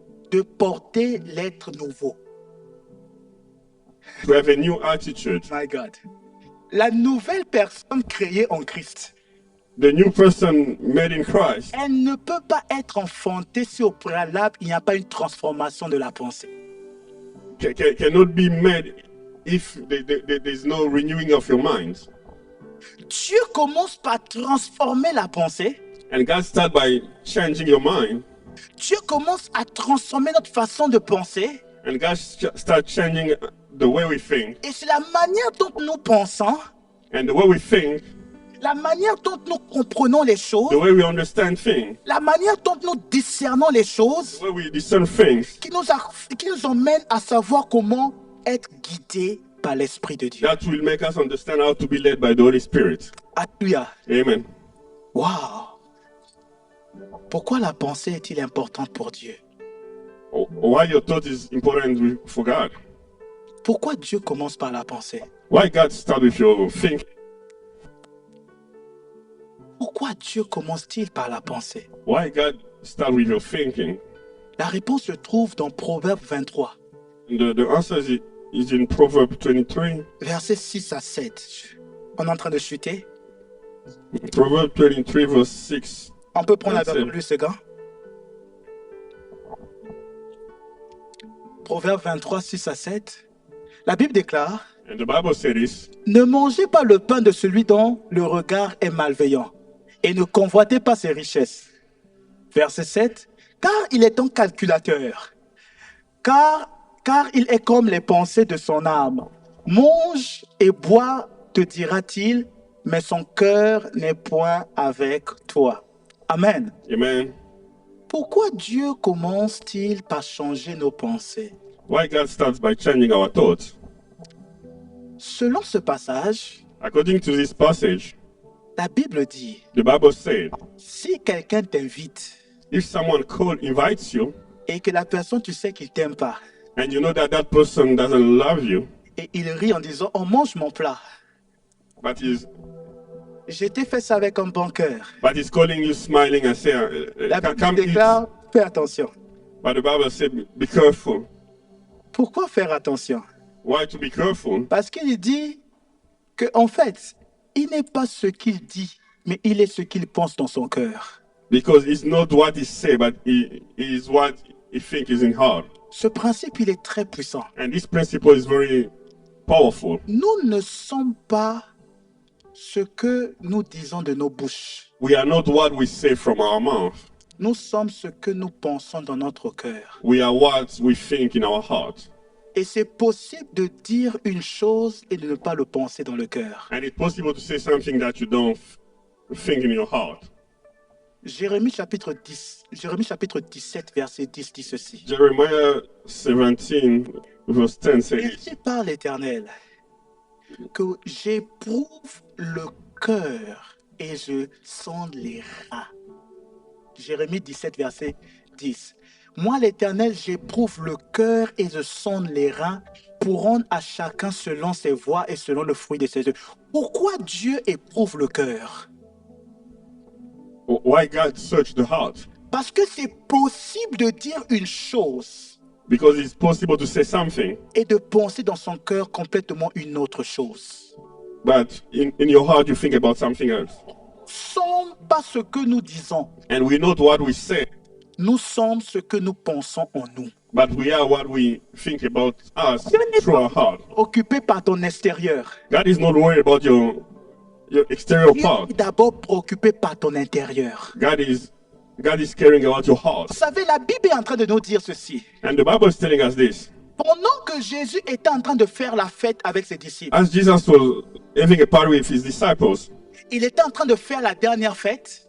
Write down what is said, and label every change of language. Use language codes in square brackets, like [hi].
[fr] de porter l'être nouveau. [en] to have a new attitude. My God. [fr] La nouvelle personne créée en Christ, [en] The new person made in Christ [fr] elle ne peut pas être enfantée si au préalable, il n'y a pas une transformation de la pensée. [en] cannot be made if there's no renewing of your mind. [fr] Dieu commence par transformer la pensée. [en] And God starts by changing your mind. [fr] Dieu commence à transformer notre façon de penser. [en] And God starts changing the way we think. [fr] Et c'est la manière dont nous pensons, [en] And the way we think, [fr] la manière dont nous comprenons les choses, [en] the way we understand things, [fr] la manière dont nous discernons les choses, [en] the way we discern things, [fr] qui nous emmène à savoir comment être guidé par l'Esprit de Dieu. [en] that will make us understand how to be led by the Holy Spirit. Alléluia. Amen. Wow. [fr] Pourquoi la pensée est-il importante pour Dieu? [en] Why your thought is important for God? [fr] Pourquoi Dieu commence par la pensée? [en] Why God start with your thinking? [fr] Pourquoi Dieu commence-t-il par la pensée? [en] Why God start with your thinking? [fr] La réponse se trouve dans Proverbe 23, [en] And the answer is in Proverbs 23. [fr] versets 6 à 7. On est en train de chuter. [en] Proverbs 23 verse 6. [fr] On peut prendre la [en] That's [fr] version [en] it. [fr] plus second. Proverbe 23, 6 à 7. La Bible déclare, [en] And the Bible says this. [fr] ne mangez pas le pain de celui dont le regard est malveillant, et ne convoitez pas ses richesses. Verset 7. Car il est un calculateur, car il est comme les pensées de son âme. Mange et bois, te dira-t-il, mais son cœur n'est point avec toi. Amen. Amen. Pourquoi Dieu commence-t-il par changer nos pensées? [en] Why God starts by changing our thoughts? [fr] Selon ce passage, [en] According to this passage, [fr] la Bible dit, [en] the Bible said, [fr] si quelqu'un t'invite [en] if someone invites you, [fr] et que la personne, tu sais qu'il t'aime pas, [en] and you know that that person doesn't love you, [fr] et il rit en disant, oh, mange mon plat. [en] but [fr] Je t'ai fait ça avec un bon cœur. [en] he's calling you smiling and saying, [fr] La [en] come [fr] Bible [en] eat. [fr] déclare, fais attention. [en] But the Bible said, be careful. [fr] Pourquoi faire attention? [en] Why to be careful? [fr] Parce qu'il dit que, en fait, il n'est pas ce qu'il dit, mais il est ce qu'il pense dans son cœur. [en] Because it's not what he say, but he is what he think is in heart. [fr] Ce principe, il est très puissant. [en] And this principle is very powerful. [fr] Nous ne sommes pas ce que nous disons de nos bouches. [en] We are not what we say from our mouth. [fr] Nous sommes ce que nous pensons dans notre cœur. [en] We are what we think in our heart. [fr] Et c'est possible de dire une chose et de ne pas le penser dans le cœur. [en] And it's possible to say something that you don't think in your heart. [fr] Jérémie chapitre 17, verset 10 dit ceci. [en] Jeremiah 17, verse 10 says, [fr] Ainsi parle l'Éternel, que j'éprouve le cœur et je sonde les reins. Jérémie 17, verset 10. Moi, l'Éternel, j'éprouve le cœur et je sonde les reins pourront à chacun selon ses voies et selon le fruit de ses œuvres. Pourquoi Dieu éprouve le cœur? [en] Why God searched the heart? [fr] Parce que c'est possible de dire une chose [en] Because it's possible to say something, [fr] et de penser dans son cœur complètement une autre chose. [en] but in your heart you think about something else. [fr] Sommes pas ce que nous disons, [en] And we not what we say, [fr] nous sommes ce que nous pensons en nous. [en] but we are what we think about us through our heart. [fr] Occupé par ton extérieur. [en] God is not worried about your exterior [fr] Dieu [en] part. [fr] est d'abord préoccupé par ton intérieur. [en] God is caring about your heart. [fr] Vous savez, la Bible est en train de nous dire ceci. [en] And the Bible is telling us this. [fr] Pendant que Jésus était en train de faire la fête avec ses disciples, [en] As Jesus was having a party with his disciples, [fr] il était en train de faire la dernière fête.